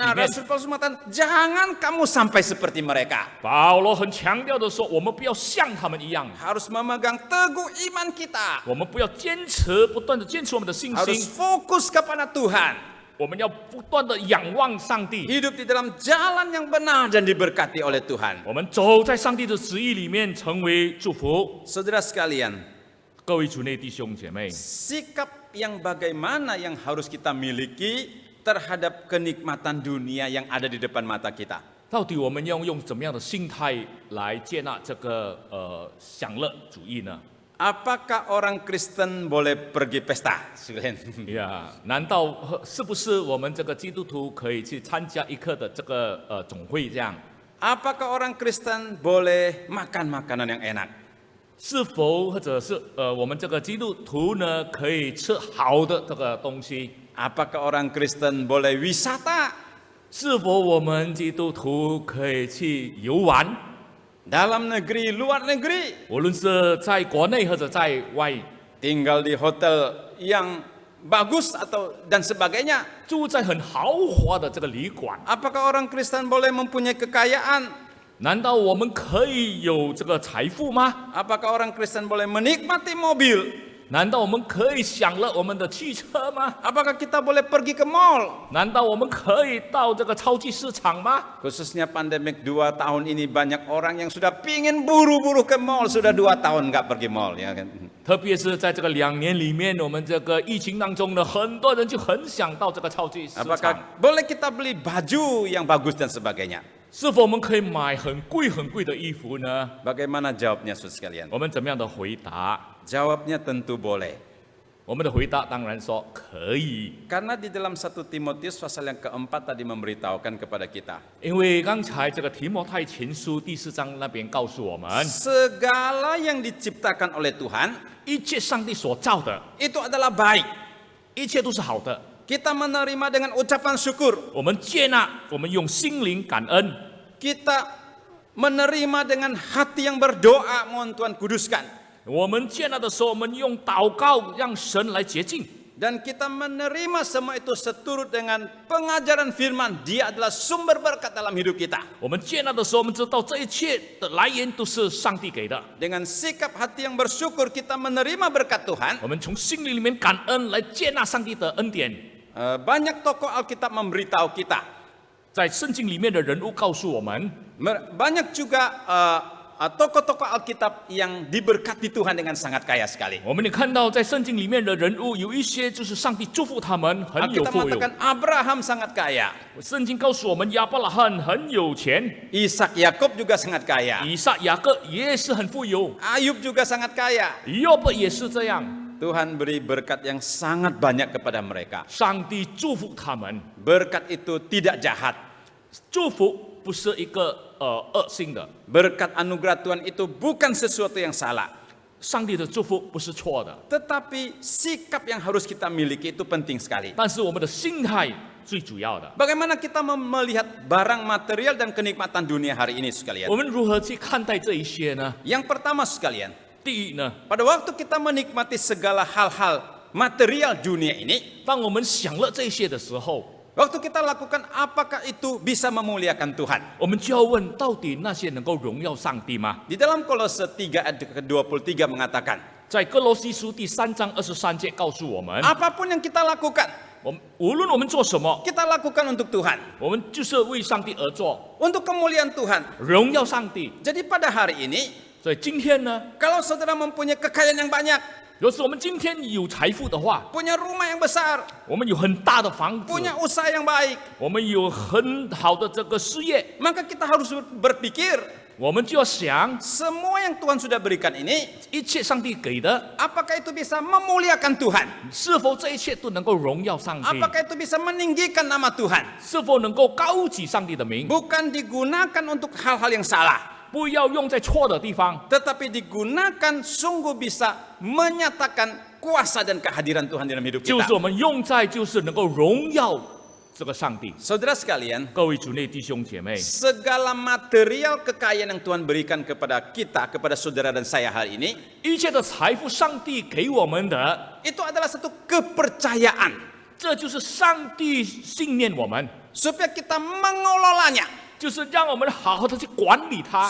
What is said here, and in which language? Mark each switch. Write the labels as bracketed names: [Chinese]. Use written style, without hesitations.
[Indonesian] Nah, 面， Rasul Paulus mengatakan jangan kamu sampai seperti mereka. [Chinese] 保罗很强调的说，我们不要像他们一样， [Indonesian] Harus memegang teguh iman kita. [Chinese] 我们不要坚持，不断的坚持我们的信 [Indonesian] Harus [Chinese] 心， [Indonesian] fokus kepada Tuhan. [Chinese] 我们要不断的仰望上帝， [Indonesian] Hidup di dalam jalan yang benar dan diberkati oleh Tuhan. [Chinese] 我们走在上帝的旨意里面，成为祝福。 [Indonesian] Saudara sekalian, [Chinese] 各位主内弟兄姐妹， [Indonesian] sikap yang bagaimana yang harus kita miliki terhadap kenikmatan dunia yang ada di depan mata kita. [Chinese] 到底我们要用怎么样的心态来接纳这个享乐主义呢？ [Indonesian] Apakah orang Kristen boleh pergi pesta? [Chinese] 呀，难道是不是我们这个基督徒可以去参加一刻的这个总会这样？ [Indonesian] Apakah orang Kristen boleh makan makanan yang enak? [Chinese] 是否或者是我们这个基督徒呢可以吃好的这个东西？ [Indonesian] Apakah orang Kristen boleh wisata? [Chinese] 是否我们基督徒可以去游玩？ [Indonesian] Dalam negeri, luar negeri, [Chinese] 无论是在国内或者在外， [Indonesian] tinggal di hotel yang bagus atau dan sebagainya. [Chinese] 住在很豪华的这个旅馆， [Indonesian] Apakah orang Kristen boleh mempunyai kekayaan? [Chinese] 难道我们可以有这个财富吗？ [Indonesian] Apakah orang Kristen boleh menikmati mobil? [Chinese] 难道我们可以享乐我们的汽车吗？ [Indonesian] Apakah kita boleh pergi ke mall? [Chinese] 难道我们可以到这个超级市场吗？ [Indonesian] Khususnya pandemik 2 tahun ini banyak orang yang sudah pingin buru-buru ke mall, sudah 2 tahun nggak pergi mall, ya kan? [Chinese] 特别是在这个2年里面，我们这个疫情当中呢，很多人就很想到这个超级市场。 [Indonesian] Apakah boleh kita beli baju yang bagus dan sebagainya? [Chinese] 是否我们可以买很贵的衣服呢？ [Indonesian] Bagaimana jawabnya, saudara sekalian? [Chinese] 我们怎么样的回答？ [Indonesian] Jawabnya tentu boleh. [Chinese] 我们的回答当然说可以， [Indonesian] Karena di dalam 1 Timotius pasal yang keempat tadi memberitahukan kepada kita, [Chinese] 因为刚才这个提摩太前书第4章那边告诉我们， [Indonesian] segala yang diciptakan oleh Tuhan [Chinese] 一切上帝所造的， [Indonesian] itu adalah baik. [Chinese] 一切都是好的。 [Indonesian] Kita menerima dengan ucapan syukur. [Chinese] 我们接纳，我们用心灵感恩， [Indonesian] Kita menerima dengan hati yang berdoa, mohon Tuhan kuduskan. [Chinese] 我们接纳的时候，我们用祷告让神来洁净。 [Indonesian] Dan kita menerima semua itu seturut dengan pengajaran firman. Dia adalah sumber berkat dalam hidup kita. [Chinese] 我们接纳的时候，我们知道这一切的来源都是上帝给的。 [Indonesian] Dengan sikap hati yang bersyukur kita menerima berkat Tuhan. [Chinese] 我们从心灵里面感恩来接纳上帝的恩典。 [Indonesian] Banyak tokoh Alkitab memberitahu kita. [Chinese] 在圣经里面的人物告诉我们， [Indonesian] Banyak juga tokoh-tokoh Alkitab yang diberkati Tuhan dengan sangat kaya sekali. [Chinese] 我们也看到在圣经里面的人物有一些就是上帝祝福他们很有 [Indonesian] Alkitab [Chinese] 富有。 [Indonesian] mengatakan Abraham sangat kaya. [Chinese] 圣经告诉我们亚伯拉罕很有钱， [Indonesian] Ishak Yakub juga sangat kaya. [Chinese] 以撒雅各也是很富有， [Indonesian] Ayub juga sangat kaya. [Chinese] 约伯也是这样。 [Indonesian] Tuhan beri berkat yang sangat banyak kepada mereka. [Chinese] 上帝祝福他们， [Indonesian] Berkat itu tidak jahat. [Chinese] 祝福不是一个恶性的， [Indonesian] Berkat anugerah Tuhan itu bukan sesuatu yang salah. [Chinese] 上帝的祝福不是错的， [Indonesian] Tetapi sikap yang harus kita miliki itu penting sekali. [Chinese] 但是我们的心态最主要的。 [Indonesian] Bagaimana kita melihat barang material dan kenikmatan dunia hari ini sekalian? [Chinese] 我们如何去看待这一些呢？ [Indonesian] Yang pertama sekalian, [Chinese] 第一呢， [Indonesian] pada waktu kita menikmati segala hal-hal material dunia ini, [Chinese] 当我们享乐这些的时候， [Indonesian] waktu kita lakukan apakah itu bisa memuliakan Tuhan? [Chinese] 我们就要问：到底那些能够荣耀上帝吗？ [Indonesian] Di dalam Kolose 3 ayat ke-23 mengatakan, [Chinese] 在哥罗西书第3章23节告诉我们， [Indonesian] apapun yang kita lakukan, [Chinese] 无论我们做什么， [Indonesian] kita lakukan untuk Tuhan, [Chinese] 我们就是为上帝而做， [Indonesian] untuk kemuliaan Tuhan. [Chinese] 荣耀上帝。 [Indonesian] Jadi pada hari ini, [Chinese] 所以今天呢， [Indonesian] kalau saudara mempunyai kekayaan yang banyak, [Chinese] 若是我们今天有财富的话， [Indonesian] punya rumah yang besar, [Chinese] 我们有很大的房子， [Indonesian] punya usaha yang baik, [Chinese] 我们有很好的这个事业， [Indonesian] maka kita harus berpikir, [Chinese] 我们就要想， [Indonesian] semua yang Tuhan sudah berikan ini, [Chinese] 一切上帝给的， [Indonesian] apakah itu bisa memuliakan Tuhan? [Chinese] 是否这一切都能够荣耀上帝？ [Indonesian] Apakah itu bisa meninggikan nama Tuhan? [Chinese] 是否能够高举上帝的名？ [Indonesian] Bukan digunakan untuk hal-hal yang salah, [Chinese] 不要用在错的地方， [Indonesian] tetapi digunakan sungguh bisa menyatakan kuasa dan kehadiran Tuhan dalam hidup [Chinese] 就 [Indonesian] kita. [Chinese] 是我们用在就是能够荣耀这个上帝。 [Indonesian] Saudara sekalian, [Chinese] 各位主内弟兄姐妹， [Indonesian] segala material kekayaan yang Tuhan berikan kepada kita, kepada saudara dan saya hari ini, [Chinese] 一切的财富，上帝给我们的， [Indonesian] itu adalah satu kepercayaan [Chinese] 这就是上帝信念我们， [Indonesian] supaya kita mengelolanya, [Chinese] 就是让我们好好的去管理它，